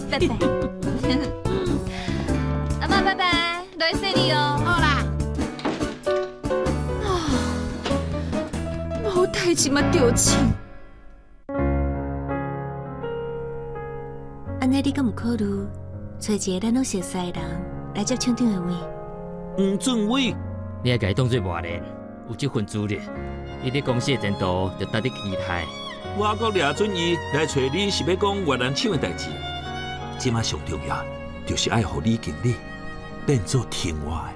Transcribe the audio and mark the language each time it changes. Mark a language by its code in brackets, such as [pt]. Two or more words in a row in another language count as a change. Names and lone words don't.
[nan] 阿妈拜拜，落去洗你哦。好啦。无代志嘛着钱。安尼你敢有考虑找一个咱拢熟悉的人来接厂长的位？黄俊伟，你还家己当作外人，有这份资历，你伫公司的前途就值得期待。我国掠准伊来找你是要讲越南厂的代志。即马上重要，就是爱互李经理变做听我的。